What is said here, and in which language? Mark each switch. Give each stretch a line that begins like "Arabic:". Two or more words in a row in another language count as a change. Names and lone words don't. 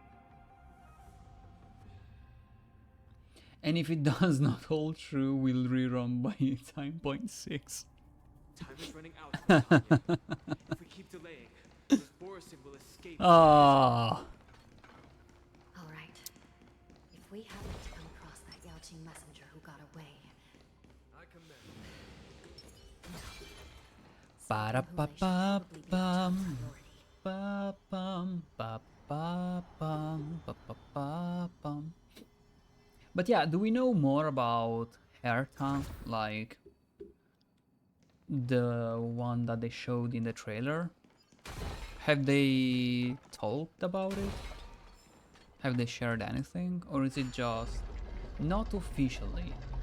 English: And if it does not hold true, we'll rerun by time point 6. Time is running out, Miss Hanya. If we keep delaying, Miss Borison will escape. Ah. Alright. If we happen to come across that Yaoqing messenger who got away. I commend. Ba-da-ba-ba-bum. Ba-bum, ba-ba-bum, ba-ba-ba-bum. But yeah, do we know more about Herta, like the one that they showed in the trailer? Have they talked about it? Have they shared anything? Or is it just not officially?